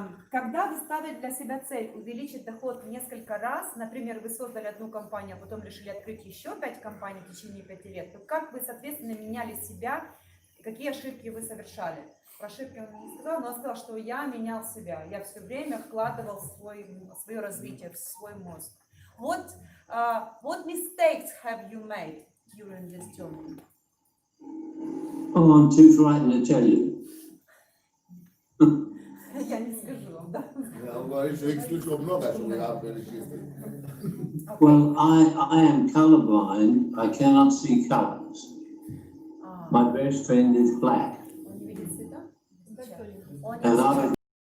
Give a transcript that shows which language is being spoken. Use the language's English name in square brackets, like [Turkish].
[Russian] Когда вы ставите для себя цель увеличить доход в несколько раз, например, вы создали одну компанию, а потом решили открыть еще 5 компаний в течение 5 лет, то как вы, соответственно, меняли себя, какие ошибки вы совершали? Про ошибки он не сказал, но он сказал, что я менял себя, я все время вкладывал свое развитие, в свой мозг. [English] What mistakes have you made during this journey? Oh, I'm too frightened to tell you. [Russian] Я не скажу вам, да? Я говорю, что их слишком много, чтобы я перечислил. [English] Well, I am colorblind. I cannot see colors. My best friend is black. [Russian] Он не видит цвета? [English] And I